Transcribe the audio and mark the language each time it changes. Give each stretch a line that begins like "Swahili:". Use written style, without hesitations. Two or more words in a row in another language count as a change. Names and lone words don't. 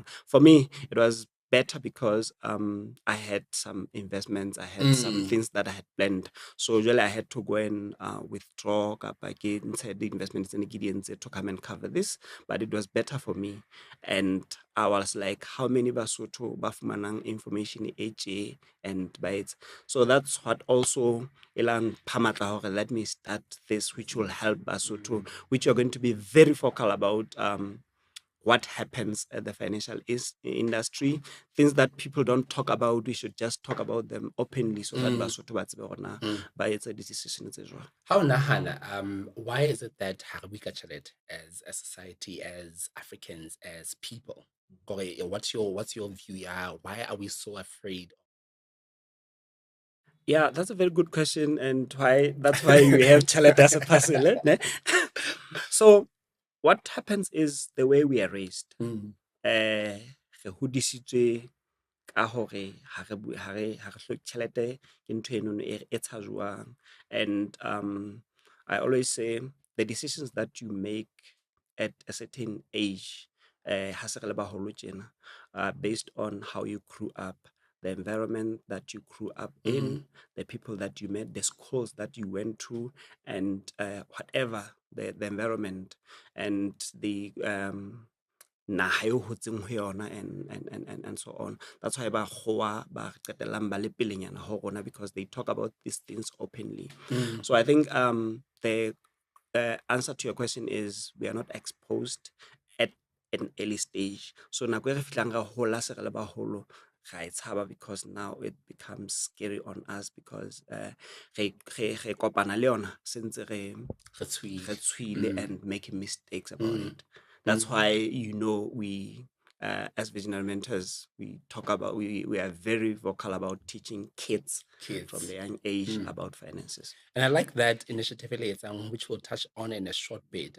English: For me, it was better because I had some investments, I had some things that I had planned. So usually I had to go and withdraw again, said the investments in the to come and cover this, but it was better for me. And I was like, how many Basotho
Southern Sotho: ba fumanang
English: information HA and by it? So that's what also
Southern Sotho: ilang phamatla hore
English: let me start this, which will help Basotho, which you're going to be very vocal about what happens at the financial industry, things that people don't talk about. We should just talk about them openly, so that Basotho
Southern Sotho: ba tsebe hore na ba etsa decision tse jwang. How nahana,
English: why is it that Harabika Chalet, as a society, as Africans, as people, what's your view? Yeah, why are we so afraid? Yeah, that's a very good question, and that's why we have Chalet as a person. So what happens is the way we are raised.
Southern Sotho: Re hodisitswe ka hore ha re hloke tjhelete, ke ntho eno e tshajwang.
English: And I always say, the decisions that you make at a certain age,
Southern Sotho: ha se re le baholo tjena,
English: based on how you grew up, the environment that you grew up in, the people that you met, the schools that you went to, and whatever the environment and the
Southern Sotho: naha eo hotseng ho yona
English: and so on. That's why
Southern Sotho: ba goa ba qetellang ba le pelenyana ho rona,
English: because they talk about these things openly. So I think the answer to your question is we are not exposed at an early stage.
Southern Sotho: So nako e re fihlang ra hola se re le baholo ra e tshaba,
English: because now it becomes scary on us, because
Southern Sotho: re kopana le yona
English: since
Southern Sotho: re tswile
English: and making mistakes about it. That's why, you know, we as visionary mentors, we talk about, we are very vocal about teaching kids from the young age about finances. And I like that initiative, which we'll touch on in a short bit.